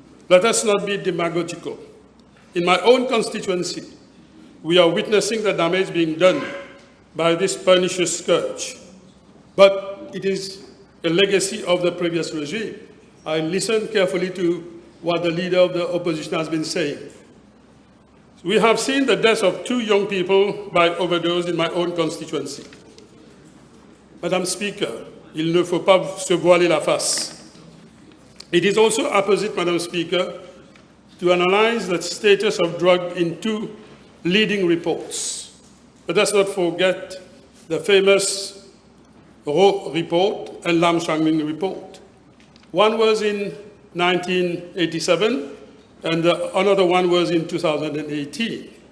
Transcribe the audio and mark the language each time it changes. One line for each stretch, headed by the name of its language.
English: Let us not be demagogical. In my own constituency, we are witnessing the damage being done by this pernicious scourge. But it is a legacy of the previous regime. I listened carefully to what the leader of the opposition has been saying. We have seen the deaths of 2 young people by overdose in my own constituency. Madam Speaker,
French: il ne faut pas se voiler la face.
English: It is also opposite, Madam Speaker, to analyze the status of drug in 2 leading reports. Let us not forget the famous Rowe report and Lam Shangling report. One was in 1987, and another one was in 2018.